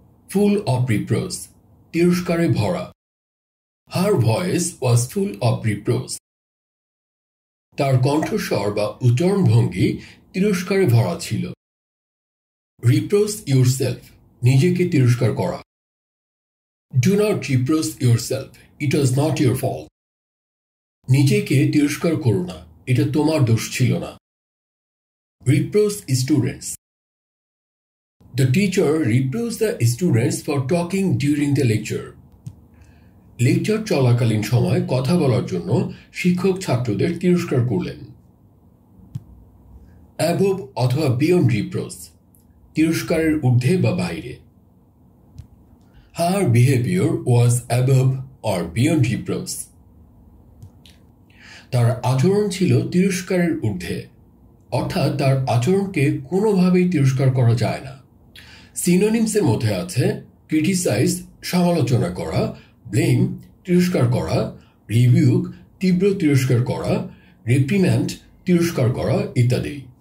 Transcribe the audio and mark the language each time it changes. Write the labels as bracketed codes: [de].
[en] full of reproach, [bn] তিরস্কারে ভরা। [en] Her voice was full of reproach. [bn] তার কণ্ঠস্বর বা উচ্চারণ ভঙ্গি তিরস্কারে ভরা ছিল। [en] reproach yourself, [bn] নিজেকে তিরস্কার করা। [en] Do not reproach yourself. It was not your fault. [bn] নিজেকে তিরস্কার করো না, এটা তোমার দোষ ছিল না। [en] Reproach students. The teacher reproached the students for talking during the lecture. [bn] Lecture চলাকালীন সময় কথা বলার জন্য শিক্ষক ছাত্রদের তিরস্কার করলেন। [en] Above [bn] অথবা [en] beyond reproach, [bn] তিরস্কারের ঊর্ধ্বে বা বাইরে। [en] Her behavior was above or beyond reproach. [bn] তার আচরণ ছিল তিরস্কারের ঊর্ধ্বে, অর্থাৎ তার আচরণকে কোনোভাবেই তিরস্কার করা যায় না। সিনোনিমসের মধ্যে আছে ক্রিটিসাইজ সমালোচনা করা, ব্লেম তিরস্কার করা, রিভিউক তীব্র তিরস্কার করা, রিপ্রিম্যান্ড তিরস্কার করা ইত্যাদি।